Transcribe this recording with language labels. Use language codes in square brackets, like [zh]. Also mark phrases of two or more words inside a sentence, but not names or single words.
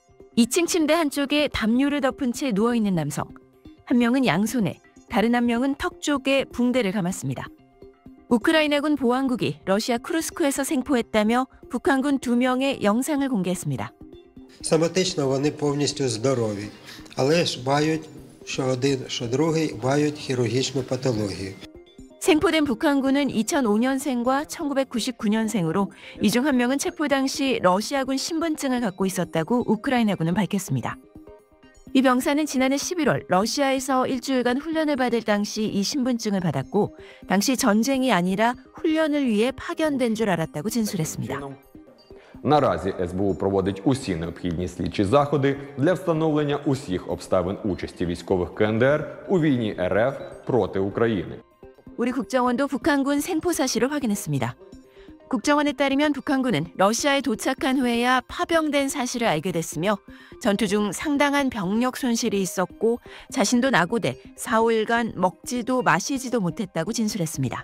[ko] 2층 침대 한쪽에 담요를 덮은 채 누워있는 남성. 한 명은 양손에, 다른 한 명은 턱 쪽에 붕대를 감았습니다. 우크라이나군 보안국이 러시아 쿠르스크에서 생포했다며 북한군 2명의 영상을 공개했습니다. [uk] Соматично вони повністю здорові, але ж мають, що один, що другий, мають хірургічну патологію. [ko] 생포된 북한군은 2005년생과 1999년생으로 이 중 한 명은 체포 당시 러시아군 신분증을 갖고 있었다고 우크라이나군은 밝혔습니다. 이 병사는 지난해 11월 러시아에서 일주일간 훈련을 받을 당시 이 신분증을 받았고 당시 전쟁이 아니라 훈련을 위해 파견된 줄 알았다고 진술했습니다. [uk] Наразі СБУ проводить усі необхідні слідчі заходи для встановлення усіх обставин участі військових КНДР у війні РФ проти України. [ko] 우리 국정원도 북한군 생포 사실을 확인했습니다. 국정원에 따르면 북한군은 러시아에 도착한 후에야 파병된 사실을 알게 됐으며 전투 중 상당한 병력 손실이 있었고 자신도 낙오돼 4~5일간 먹지도 마시지도 못했다고 진술했습니다.